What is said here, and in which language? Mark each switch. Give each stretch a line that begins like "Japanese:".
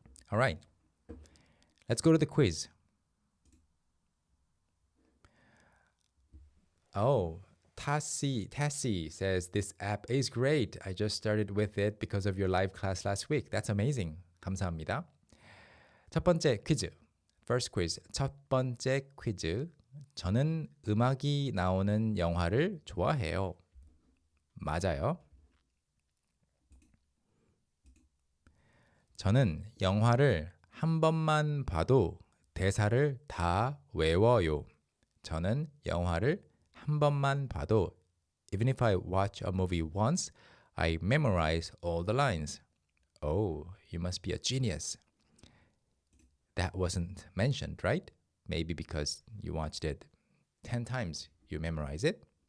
English: All right, let's go to the quiz. Oh, Tassie says this app is great. I just started with it because of your live class last week. That's amazing.
Korean: 감사합니다. 첫 번째 퀴즈.
English: First quiz.
Korean: 첫 번째 퀴즈. 저는 음악이 나오는 영화를 좋아해요. 맞아요. 저는 영화를 한 번만 봐도 대사를 다 외워요. 저는 영화를 한 번만 봐도
English: even if I watch a movie once, I memorize all the lines. Oh, you must be a genius. That wasn't mentioned, right? Maybe because you watched it 10 times, you memorize it.